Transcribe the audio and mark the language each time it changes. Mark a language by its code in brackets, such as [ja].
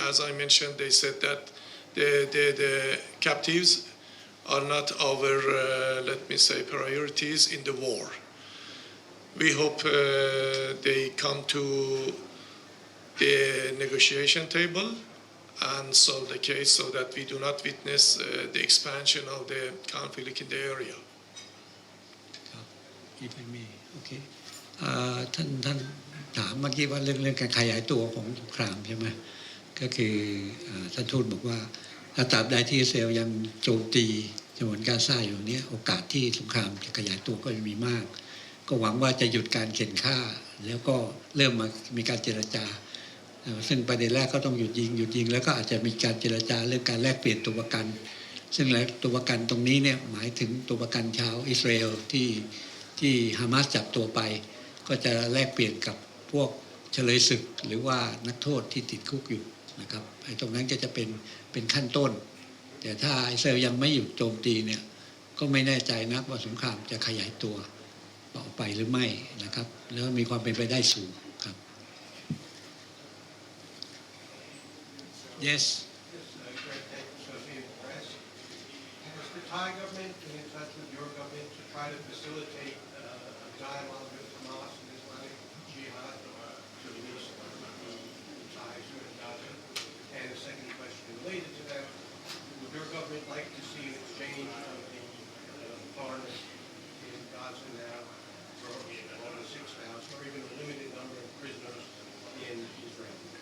[en] As I mentioned, they said that the captives are not our, let me say, priorities in the war. We hope they come to the negotiation table and solve the case so that we do not witness the expansion of the conflict in the area. If I may, okay. [th] ท่านถามเมื่อกี้ว่าเรื่องการขยายตัวของสงครามใช่ไหมก็คือท่านทูตบอกว่าถ้าตราบใดที่อิสราเอลยังโจมตีฉนวนกาซาอยู่นี้โอกาสที่สงครามจะขยายตัวก็จะมีมากก็หวังว่าจะหยุดการเข็นฆ่าแล้วก็เริ่มมามีการเจรจาซึ่งประเด็นแรกก็ต้องหยุดยิงแล้วก็อาจจะมีการเจรจาเรื่องการแลกเปลี่ยนตัวประกัน ซึ่งตัวประกันตรงนี้เนี่ยหมายถึงตัวประกันชาวอิสราเอลที่ฮามาสจับตัวไปก็จะแลกเปลี่ยนกับพวกเฉลยศึกหรือว่านักโทษที่ติดคุกอยู่นะครับไอ้ตรงนั้นก็จะเป็นขั้นต้นแต่ถ้าอิสราเอลยังไม่หยุดโจมตีเนี่ยก็ไม่แน่ใจนักว่าสงครามจะขยายตัวต่อไปหรือไม่นะครับแล้วมีความเป็นไปได้สูงครับ yes [en] Has the Thai government been in touch with your government to try to facilitate a dialogue with Hamas and Islamic Jihad to release the Thais who are in Gaza? And the second question related to that, would your government like to see an exchange of the foreigners in Gaza now for more than 6,000 or even a limited number of prisoners in Israel?